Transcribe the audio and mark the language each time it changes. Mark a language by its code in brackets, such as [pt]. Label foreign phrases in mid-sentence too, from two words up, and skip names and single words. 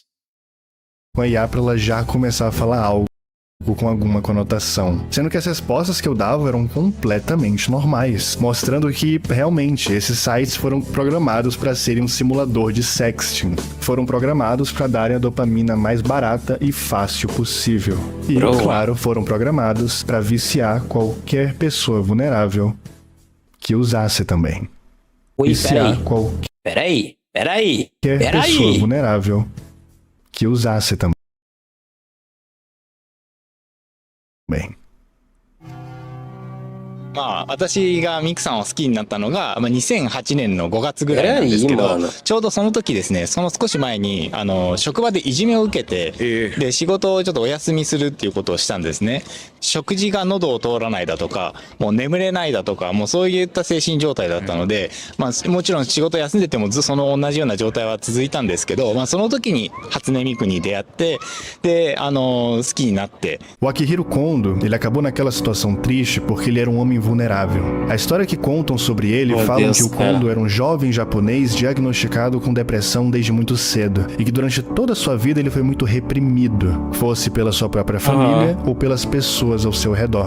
[pt] a IA pra ela já começar a falar algo com alguma conotação, sendo que as respostas que eu dava eram completamente normais, mostrando que realmente esses sites foram programados para serem um simulador de sexting, foram programados para darem a dopamina mais barata e fácil possível, e claro, foram programados para viciar qualquer pessoa vulnerável que usasse também. Oi, Viciar qualquer peraí. pessoa vulnerável que usasse também. Bem. [ja] まあ、私がミクさんを好きになったのが、2008年の5月ぐらいなんですけど、ちょうどその時ですね、その少し前に職場でいじめを受けて、で仕事をちょっとお休みするっていうことをしたんですね。食事が喉を通らないだとか、もう眠れないだとか、もうそういった精神状態だったので、もちろん仕事休んでてもその同じような状態は続いたんですけど、その時に初音ミクに出会って、で好きになって。 [pt] O Akihiro Kondo, ele acabou naquela situação triste porque ele era um homem vulnerável. A história que contam sobre ele falam que o Kondo era um jovem japonês diagnosticado com depressão desde muito cedo e que durante toda a sua vida ele foi muito reprimido, fosse pela sua própria família ou pelas pessoas ao seu redor.